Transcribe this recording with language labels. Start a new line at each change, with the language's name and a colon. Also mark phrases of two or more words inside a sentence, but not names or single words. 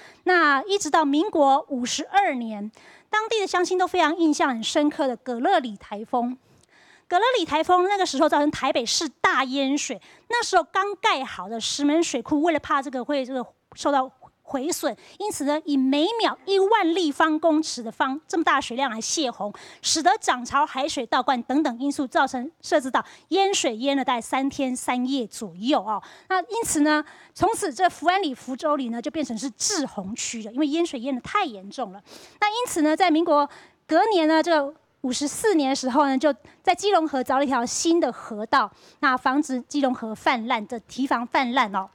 Chinese: 那一直到民國52年，當地的鄉親都非常印象很深刻的葛樂里颱風。葛樂里颱風那個時候造成台北市大淹水，那時候剛蓋好的石門水庫，為了怕這個會受到毀損，因此呢，以每秒1萬立方公尺的這麼大的水量來洩洪，使得漲潮、海水倒灌等等因素，造成社子島淹水淹了大概3天3夜左右哦。那因此呢，從此這福安里、福州里呢就變成是滯洪區了，因為淹水淹得太嚴重了。那因此呢，在民國隔年呢，這54年的時候呢，就在基隆河鑿了一條新的河道，那防止基隆河氾濫的堤防氾濫哦。